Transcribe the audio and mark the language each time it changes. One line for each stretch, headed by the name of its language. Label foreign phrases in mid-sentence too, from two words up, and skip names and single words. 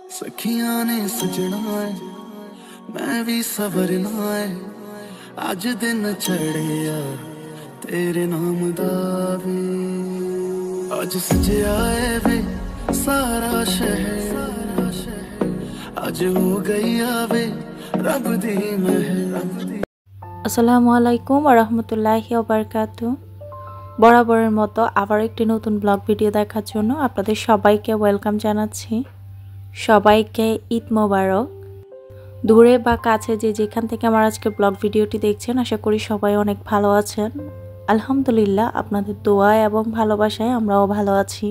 Punjabi: سکھیاں نے سجنا ہے میں بھی سنورنا ہے اج دن چڑھیا تیرے نام دا وے اج سجیا ہے وے سارا شہر اج ہو گئی آوے رب دی مہر.
Arabic: السلام عليكم ورحمة الله وبركاته.
Bangla: বরাবরের মতো আবার একটি নতুন ব্লগ ভিডিও দেখার জন্য আপনাদের সবাইকে ওয়েলকাম জানাচ্ছি। সবাইকে
Arabic: عيد مبارك.
Bangla: দূরে বা কাছে যে যেখান থেকে আমার আজকে ব্লগ ভিডিওটি দেখছেন আশা করি সবাই অনেক ভালো আছেন। আলহামদুলিল্লাহ আপনাদের দোয়া এবং ভালোবাসায় আমরাও ভালো আছি।